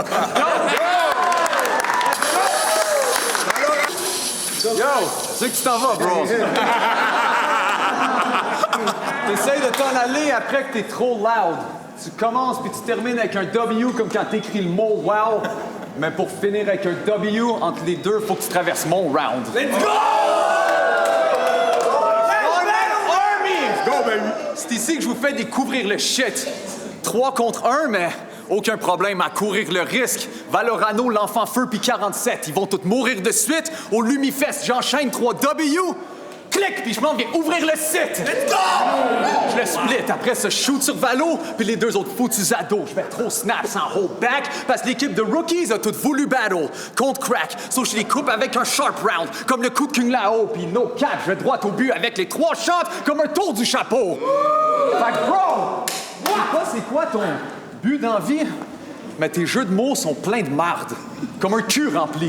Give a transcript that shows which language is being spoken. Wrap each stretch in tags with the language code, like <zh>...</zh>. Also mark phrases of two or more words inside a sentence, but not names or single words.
<fr>Yo, c'est que tu t'en vas, bro. T'essayes de t'en aller après que t'es trop loud. Tu commences puis tu termines avec un W comme quand t'écris le mot wow. Mais pour finir avec un W, entre les deux, faut que tu traverses mon round.</fr> <en>Let's go! Go, baby!</en> <fr>C'est ici que je vous fais découvrir le shit. 3 contre 1, mais aucun problème à courir le risque. Valorano, l'enfant feu, puis 47. Ils vont tous mourir de suite. Au Lumifest, j'enchaîne 3 W. Clic, puis je m'en viens ouvrir le site.</fr> <en>Let's go!</en> <fr>Je le split. Après ça, je shoot sur Valo, puis les 2 autres foutus ados. Je vais trop snap sans</fr> <en>hold back,</en> <fr>parce que l'équipe de rookies a toutes voulu battle contre Crack. So je les coupe avec un</fr> <en>sharp round,</en> <fr>comme le coup de Kung Lao, puis</fr> <en>no cap,</en> <fr>je vais droit au but avec les 3 shots, comme un tour du chapeau. Fait que bro, je sais pas c'est quoi ton but d'envie, mais tes jeux de mots sont pleins de marde, comme un cul rempli.</fr>